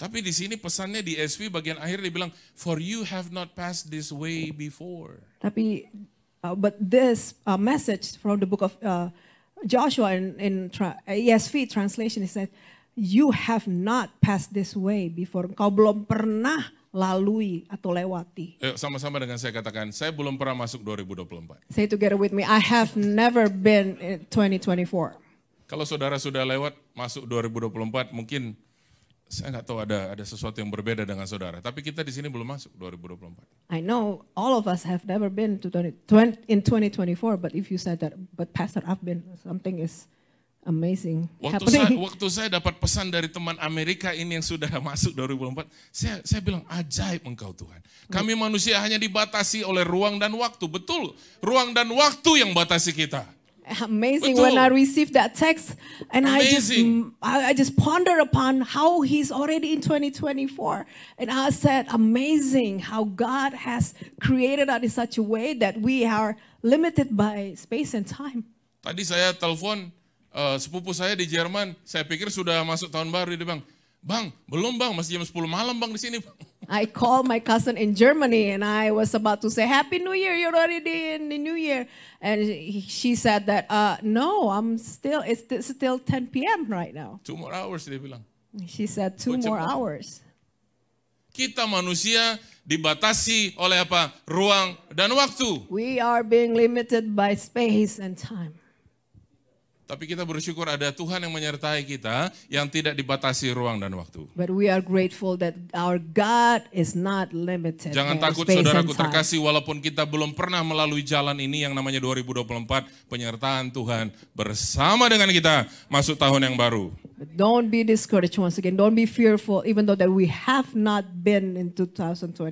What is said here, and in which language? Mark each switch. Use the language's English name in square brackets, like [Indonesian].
[Indonesian] Tapi di sini pesannya di SV bagian akhir dia bilang, [English] for you have not passed this way before. [Indonesian] Tapi, [English] but this message from the book of Joshua in ESV translation is that you have not passed this way before. [Indonesian] Kau belum pernah lalui atau lewati. Sama-sama dengan saya katakan, saya belum pernah masuk 2024. [English] Say together with me, I have never been in 2024. [Indonesian] Kalau saudara sudah lewat masuk 2024, mungkin saya nggak tahu ada sesuatu yang berbeda dengan saudara. Tapi kita di sini belum masuk 2024. [English] I know all of us have never been to in 2024, but if you said that, but Pastor, I've been, something is amazing happening. [Indonesian] Waktu saya dapat pesan dari teman Amerika ini yang sudah masuk 2024, saya bilang ajaib engkau Tuhan. Kami manusia hanya dibatasi oleh ruang dan waktu. Betul, ruang dan waktu yang batasi kita. [English] Amazing. [Indonesian] Betul. [English] When I received that text, and Amazing. I just pondered upon how He's already in 2024, and I said, amazing how God has created us in such a way that we are limited by space and time. [Indonesian] Tadi saya telepon sepupu saya di Jerman, saya pikir sudah masuk tahun baru, dia bilang, Bang, belum Bang, masih jam 10 malam Bang di sini. [English] I called my cousin in Germany and I was about to say, Happy New Year, you're already in the New Year. And she said that, no, it's still 10 p.m. right now. 2 more hours, [Indonesian] dia bilang. [English] She said 2 more hours. [Indonesian] Kita manusia dibatasi oleh apa? Ruang dan waktu. [English] We are being limited by space and time. [Indonesian] Tapi kita bersyukur ada Tuhan yang menyertai kita yang tidak dibatasi ruang dan waktu. [English] But we are grateful that our God is not limited. [Indonesian] Jangan takut saudaraku terkasih, walaupun kita belum pernah melalui jalan ini yang namanya 2024, penyertaan Tuhan bersama dengan kita masuk tahun yang baru. [English] But don't be discouraged once again. Don't be fearful, even though that we have not been in 2024.